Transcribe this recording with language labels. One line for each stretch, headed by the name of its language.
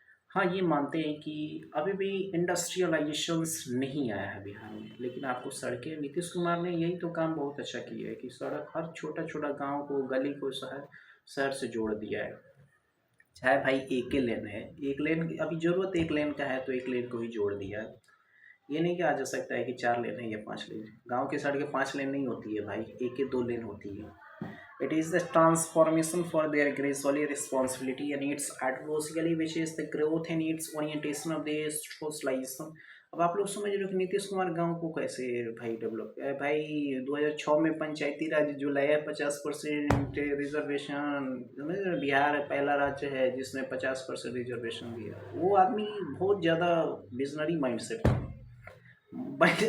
Hindi: हाँ, ये मानते हैं कि अभी भी इंडस्ट्रियलाइजेशंस नहीं आया है बिहार में, लेकिन आपको सड़कें, नीतीश कुमार ने यही तो काम बहुत अच्छा किया है कि सड़क हर छोटा छोटा गांव को, गली को शहर शहर से जोड़ दिया है। चाहे भाई एक ही लेन है, एक लेन अभी ज़रूरत एक लेन का है तो एक लेन को ही जोड़ दिया है। ये नहीं कहा जा सकता है कि 4 लेन है या 5 लेन। गांव की सड़कें 5 लेन नहीं होती है भाई, एक या 2 लेन होती है।
English: It is the transformation for their gracefully responsibility and its adversely which is the growth and its orientation of the socialization।
Hindi: अब आप लोग समझ रहे हो कि नीतीश कुमार गांव को कैसे भाई डेवलप किया है। भाई 2006 में पंचायती राज जो लाया 50% रिजर्वेशन, समझ रहे हो, बिहार पहला राज्य है जिसने 50% रिजर्वेशन दिया। वो आदमी बहुत ज़्यादा विजनरी माइंड सेट है भाई।